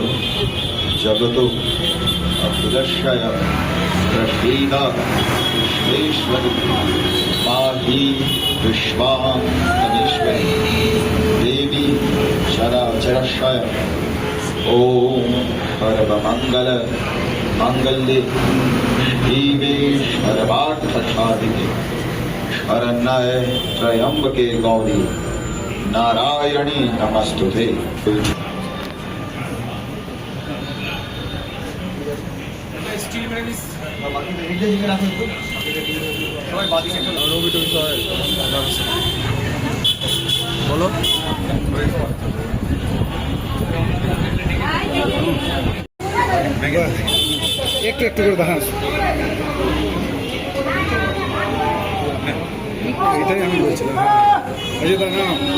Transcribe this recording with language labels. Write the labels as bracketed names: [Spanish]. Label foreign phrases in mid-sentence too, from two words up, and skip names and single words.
[Sanskrit] जगतो अभुदर्शय प्रसीदा विश्वेश्वरी पाहि विश्वामनीश्वरी देवी चराचरशय ओम सर्वमंगल मंगल्ये शिवे सर्वार्थसाधिके शरण्ये त्र्यंबके गौरी नारायणी नमस्तुते। [Bangla] বলো একটু একটু করে দেখাস এটাই আমি বলছিলাম এই যে না